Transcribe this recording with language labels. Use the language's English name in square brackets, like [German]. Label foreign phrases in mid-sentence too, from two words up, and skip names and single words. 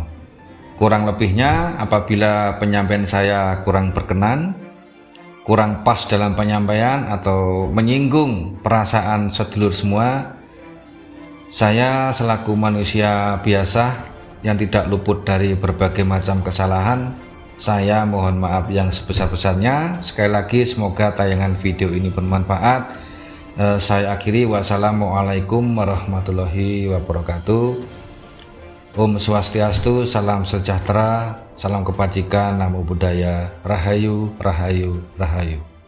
[Indonesian] Kurang lebihnya apabila penyampaian saya kurang berkenan, kurang pas dalam penyampaian atau menyinggung perasaan sedulur semua, saya selaku manusia biasa yang tidak luput dari berbagai macam kesalahan, saya mohon maaf yang sebesar-besarnya. Sekali lagi semoga tayangan video ini bermanfaat. Saya akhiri, [Arabic] والسلام عليكم ورحمة الله وبركاته. [Balinese] Om Swastiastu, [Indonesian] salam sejahtera, salam kebajikan, [Pali] namo buddhaya, [Indonesian] rahayu, rahayu, rahayu.